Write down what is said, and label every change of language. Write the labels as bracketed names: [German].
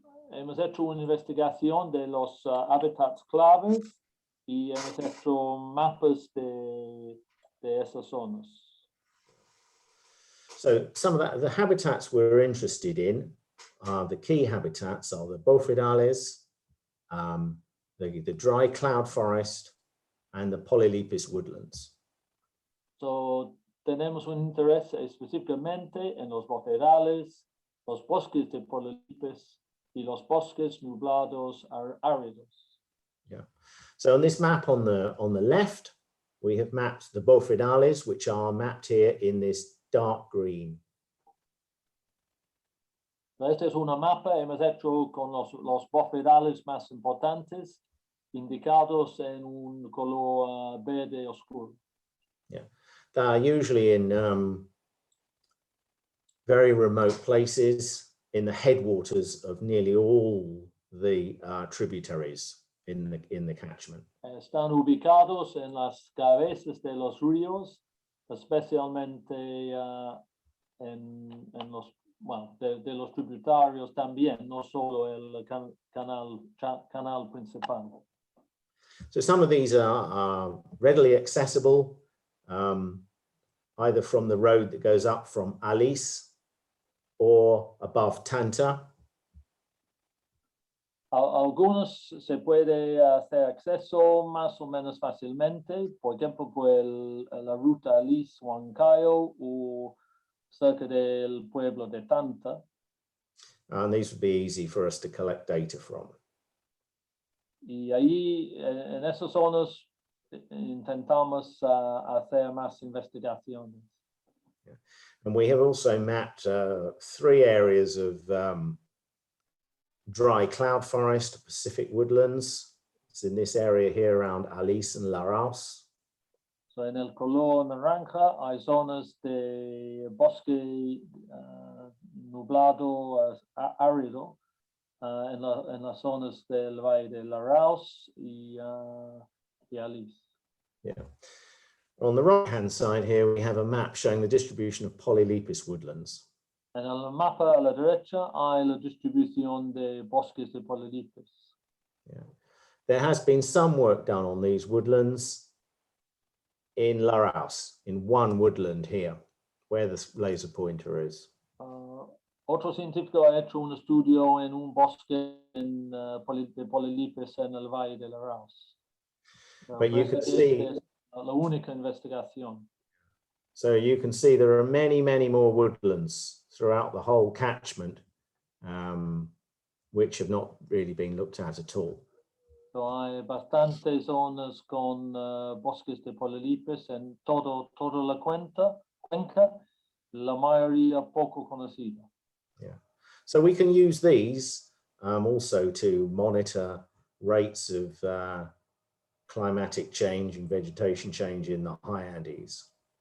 [Spanish] Hemos hecho una investigación de los hábitats claves y hemos hecho mapas de esas zonas. [English] So some of the habitats we're interested in, the key habitats are the Borfidales, the dry cloud forest, and the Polylypus Woodlands. [Spanish] So tenemos un interés específicamente en los bofedales, los bosques de Polylypus y los bosques nublados áridos. [English] Yeah. So on this map on the left, we have mapped the Borfidalis, which are mapped here in this dark green. [Spanish] Esta es una mapa hemos hecho con los Borfidalis más importantes, indicados en un color verde oscuro. [English] Yeah, they are usually in very remote places in the headwaters of nearly all the tributaries in the catchment. [Spanish] Están ubicados en las cabezas de los ríos, especialmente en los, bueno, de los tributarios también, no solo el canal principal. [English] So some of these are readily accessible, either from the road that goes up from Alice or above Tanta. [Spanish] Algunos se puede hacer acceso más o menos fácilmente, por ejemplo, por la ruta Alice-Huancayo o cerca del pueblo de Tanta. [English] And these would be easy for us to collect data from. [Spanish] Y ahí, en esas zonas, intentamos hacer más investigaciones. [English] Yeah. And we have also mapped 3 areas of dry cloud forest, Pacific woodlands. It's in this area here around Alice and Laos. [Spanish] So en el color naranja hay zonas de bosque nublado árido en las zonas del valle de Laos y Alice. [English] Yeah. On the right-hand side here, we have a map showing the distribution of Polylypus woodlands. [Spanish] En el mapa a la derecha hay la distribución de bosques de Polylypus. [English] Yeah. There has been some work done on these woodlands in Laos, in one woodland here, where the laser pointer is. [Spanish] Otro científico ha hecho un estudio en un bosque de Polylypus en el valle de Laos. [English] But you can see [Spanish] la única investigación. [English] So you can see there are many, many more woodlands throughout the whole catchment, which have not really been looked at all. [Spanish] So hay bastantes zonas con bosques de Polylypus en toda la cuenca, la mayoría poco conocida. [English] Yeah. So we can use these also to monitor rates of climatic change and vegetation change in the high Andes.